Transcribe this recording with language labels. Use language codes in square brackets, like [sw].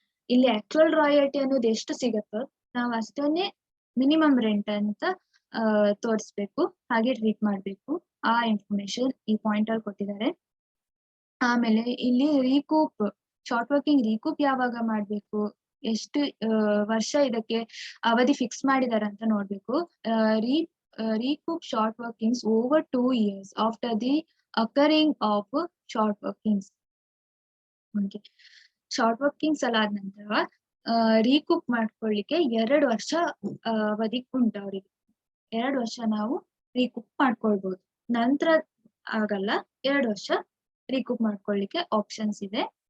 [kn] ಇಲ್ಲಿ actual royalty ಅನ್ನೋದು ಎಷ್ಟು ಸಿಗತ್ತೋ ನಾವು ಅಷ್ಟನ್ನೇ ಮಿನಿಮಮ್ ರೆಂಟ್ ಅಂತ ತೋರಿಸ್ಬೇಕು, ಹಾಗೆ ಟ್ರೀಟ್ ಮಾಡ್ಬೇಕು. ಆ ಇನ್ಫಾರ್ಮೇಶನ್ ಈ ಪಾಯಿಂಟ್ ಅಲ್ಲಿ ಕೊಟ್ಟಿದ್ದಾರೆ. ಆಮೇಲೆ ಇಲ್ಲಿ ರೀಕೂಪ್, ಶಾರ್ಟ್ ವರ್ಕಿಂಗ್ ರೀಕೂಪ್ ಯಾವಾಗ ಮಾಡ್ಬೇಕು, ಎಷ್ಟು ವರ್ಷ ಇದಕ್ಕೆ ಅವಧಿ ಫಿಕ್ಸ್ ಮಾಡಿದಾರೆ ಅಂತ ನೋಡ್ಬೇಕು. [en] recoup short workings over 2 years after the occurring of short workings. Okay. [kn] Short workings ಎಲ್ಲ ಆದ ನಂತರ ರೀಕೂಪ್ ಮಾಡ್ಕೊಳ್ಳಿಕ್ಕೆ 2 ವರ್ಷ ಅವಧಿ ಉಂಟು ಅವರಿಗೆ. 2 ವರ್ಷ ನಾವು ರೀಕೂಪ್ ಮಾಡ್ಕೊಳ್ಬಹುದು. ನಂತರ ಆಗಲ್ಲ, 2 ವರ್ಷ ರೀಕೂಪ್ ಮಾಡ್ಕೊಳ್ಳಿಕ್ಕೆ ಆಪ್ಷನ್ಸ್ ಇದೆ.